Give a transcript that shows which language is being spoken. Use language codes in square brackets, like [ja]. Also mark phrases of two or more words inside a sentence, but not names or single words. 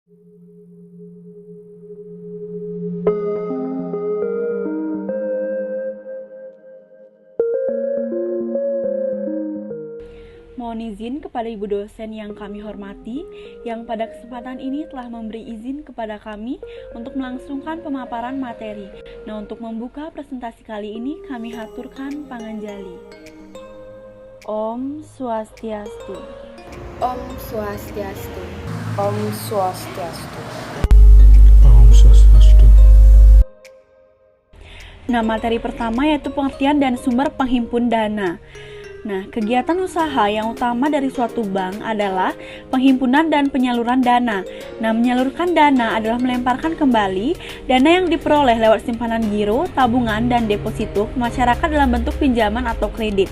[id] Mohon izin kepada Ibu dosen yang kami hormati, yang pada kesempatan ini telah memberi izin kepada kami untuk melangsungkan pemaparan materi. Nah, untuk membuka presentasi kali ini, kami haturkan panganjali. [sa] Om Swastiastu. Om Swastiastu. Om Swastiastu. Om Swastiastu. [id] Nah, materi pertama yaitu pengertian dan sumber penghimpun dana. Nah, kegiatan usaha yang utama dari suatu bank adalah penghimpunan dan penyaluran dana. Nah, menyalurkan dana adalah melemparkan kembali dana yang diperoleh lewat simpanan giro, tabungan, dan deposito ke masyarakat dalam bentuk pinjaman atau kredit.